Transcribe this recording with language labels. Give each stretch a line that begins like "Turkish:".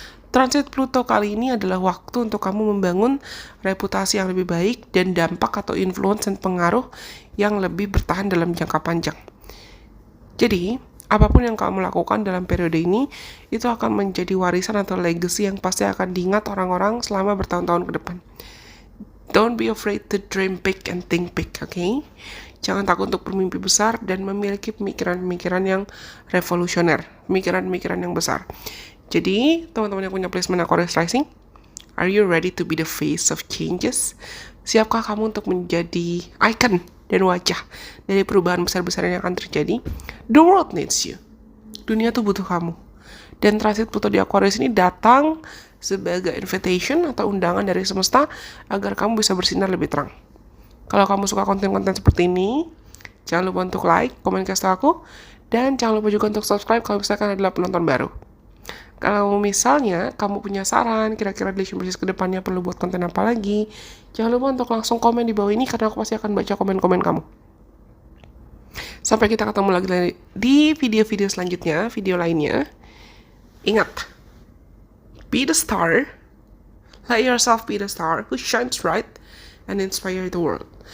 Indonesian: Transit Pluto kali ini adalah waktu untuk kamu membangun reputasi yang lebih baik dan dampak atau influence dan pengaruh yang lebih bertahan dalam jangka panjang. Jadi, apapun yang kamu lakukan dalam periode ini, itu akan menjadi warisan atau legacy yang pasti akan diingat orang-orang selama bertahun-tahun ke depan.
English: Don't be afraid to dream big and think big, okay?
Indonesian: Jangan takut untuk bermimpi besar dan memiliki pemikiran-pemikiran yang revolusioner, pemikiran-pemikiran yang besar. Jadi, teman-teman yang punya
English: placement Aquarius rising, are you ready to be the face of changes?
Indonesian: Siapkah kamu untuk menjadi icon dan wajah dari perubahan besar-besaran yang akan terjadi?
English: The world needs you.
Indonesian: Dunia tuh butuh kamu. Dan transit Pluto di Aquarius ini datang sebagai invitation atau undangan dari semesta agar kamu bisa bersinar lebih terang. Kalau kamu suka konten-konten seperti ini, jangan lupa untuk like, komen, kasih tahu aku, dan jangan lupa juga untuk subscribe kalau misalkan adalah penonton baru. Kalau misalnya kamu punya saran, kira-kira Relation Versus kedepannya perlu buat konten apa lagi, jangan lupa untuk langsung komen di bawah ini karena aku pasti akan baca komen-komen kamu. Sampai kita ketemu lagi di video-video selanjutnya, video lainnya.
English: Ingat, be the star, let yourself be the star who shines bright and inspire the world.